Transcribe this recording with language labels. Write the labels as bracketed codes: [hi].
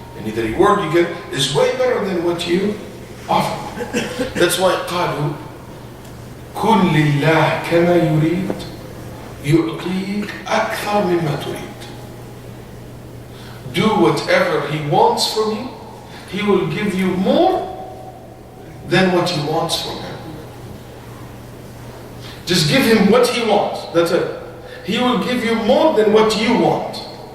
[en] And the reward you get is way better than what you offer. That's why [ar] قالوا كن لله كما يريد يعطيك أكثر مما تريد. [en] Do whatever He wants from you, He will give you more than what He wants from Him. Just give Him what He wants, that's it. He will give you more than what you want.